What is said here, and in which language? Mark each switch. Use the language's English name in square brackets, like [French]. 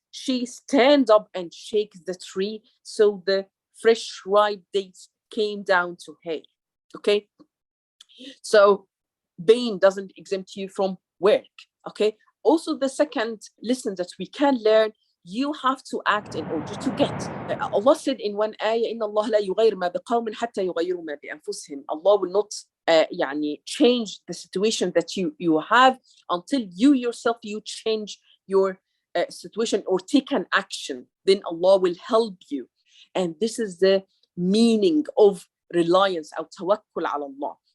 [English] She stand up and shake the tree, so the fresh ripe dates came down to her, okay? So pain doesn't exempt you from work, okay? Also, the second lesson that we can learn, you have to act in order to get. Allah said in one ayah, [Arabic] إن الله لا يغير ما بقوم حتى يغيروا ما بأنفسهم. [English] Allah will not change the situation that you have until you yourself, you change your situation or take an action. Then Allah will help you. And this is the meaning of reliance, or tawakkul ala Allah.